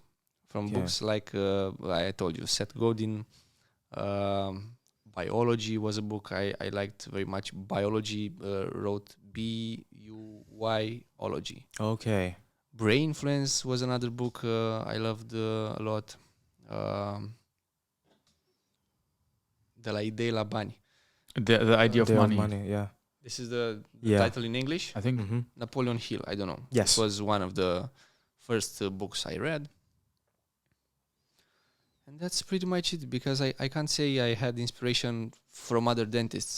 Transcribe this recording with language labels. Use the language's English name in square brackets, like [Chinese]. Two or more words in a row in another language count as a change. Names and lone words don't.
[English] From books like I told you, Seth Godin. Biology was a book I liked very much. Biology wrote B-U-Y-ology. Okay. Brain Influence was another book I loved a lot. De la idee la bani. The idea of money. Yeah. This is the title in English. I think Napoleon Hill. I don't know. Yes. It was one of the first books I read. And that's pretty much it, because I can't say I had inspiration from other dentists.